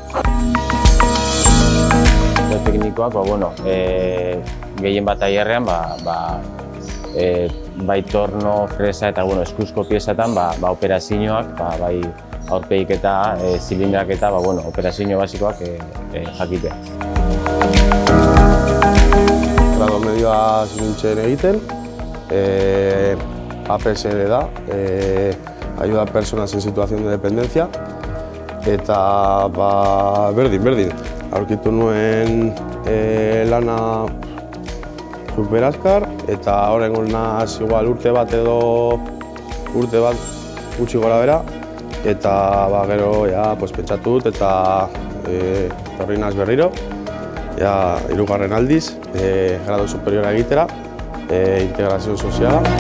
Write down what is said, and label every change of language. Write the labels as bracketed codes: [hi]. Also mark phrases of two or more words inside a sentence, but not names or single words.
[eu] Teknikoak gehien bat aierrean bai torno, fresa eta eskuzko piezatan operazioak, bai aurpegik eta zilindrak eta operazio basikoak jakitea. Grado medioa nintzen egiten, APSD da, [es] ayuda a personas en situación de dependencia, [eu] eta berdin. Aurkitu nuen lana super azkar, eta horrengo naz igual urte bat gutxi gora bera, eta gero pentsatut eta torri naz berriro, hirugarren aldiz, grado superiora egitera, integrazio soziala.